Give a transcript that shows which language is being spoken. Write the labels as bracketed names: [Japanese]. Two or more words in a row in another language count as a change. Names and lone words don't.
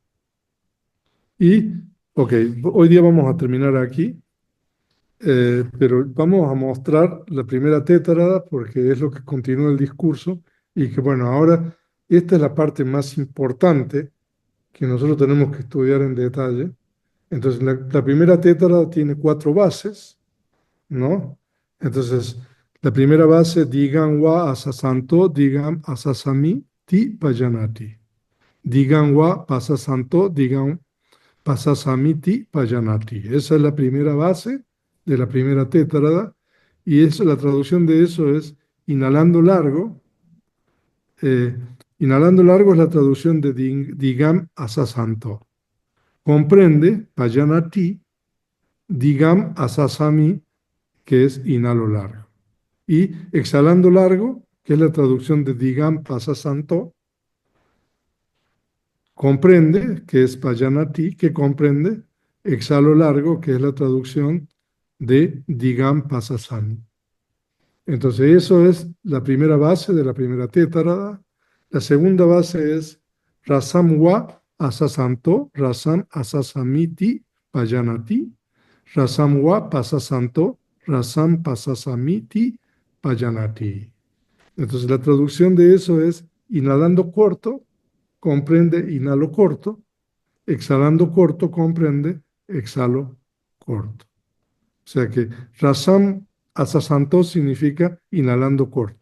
[Spanish] Y, ok, hoy día vamos a terminar aquí, pero vamos a mostrar la primera tétrada porque es lo que continúa el discurso y que, bueno, ahora esta es la parte más importante que nosotros tenemos que estudiar en detalle. Entonces, la primera tétrada tiene 4 bases, ¿no? Entonces, la primera base, [Pali] digam wa asasanto, digam asasami ti pajanati. Digam wa pasasanto, digam pasasamiti pajanati. [Spanish] Esa es la primera base de la primera tétrada y eso, la traducción de eso es inhalando largo. eh, Inhalando largo es la traducción de [Pali] digam asasanto. [Spanish] Comprende [Pali] pajanati, digam asasami, [Spanish] que es inhalo largo. Y exhalando largo, que es la traducción de [Pali] digam pasasanto, [Spanish] comprende, que es pajanati, que comprende, exhalo largo, que es la traducción de [Pali] digam pasasami. [Spanish] Entonces, eso es la primera base de la primera tétrada. La segunda base es [Pali] rasam wa asasanto, rasam asasamiti pajanati, rasam wa pasasanto, rasam pasasamiti pajanati. [Spanish] Entonces, la traducción de eso es inhalando corto, comprende inhalo corto, exhalando corto, comprende exhalo corto. O sea que [Pali] rasam asasanto [Spanish] significa inhalando corto.